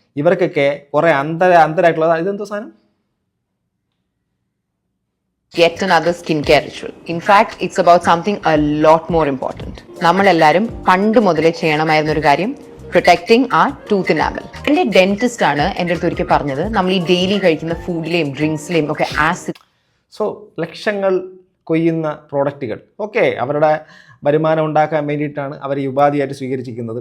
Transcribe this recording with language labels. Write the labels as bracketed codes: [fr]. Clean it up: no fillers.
[ml] ഇവർക്കൊക്കെ കുറേ അന്തരായിട്ടുള്ളത് ഇതെന്തോ സാധനം, [en] yet another skincare ritual. In fact, it's about something a lot more important. [ml] നമ്മളെല്ലാവരും പണ്ട് മുതലേ ചെയ്യണമായിരുന്ന ഒരു കാര്യം, [en] Protecting ആ tooth enamel. [ml] എൻ്റെ ഡെന്റിസ്റ്റ് ആണ് എൻ്റെ അടുത്ത് ഒരിക്കൽ പറഞ്ഞത്, നമ്മൾ ഈ ഡെയിലി കഴിക്കുന്ന ഫുഡിലെയും ഡ്രിങ്ക്സിലെയും ഒക്കെ ആസിഡ്. സോ ലക്ഷങ്ങൾ കൊയ്യുന്ന പ്രോഡക്റ്റുകൾ, ഓക്കെ, അവരുടെ വരുമാനം ഉണ്ടാക്കാൻ വേണ്ടിയിട്ടാണ് അവർ ഈ ഉപാധിയായിട്ട് സ്വീകരിച്ചിരിക്കുന്നത്.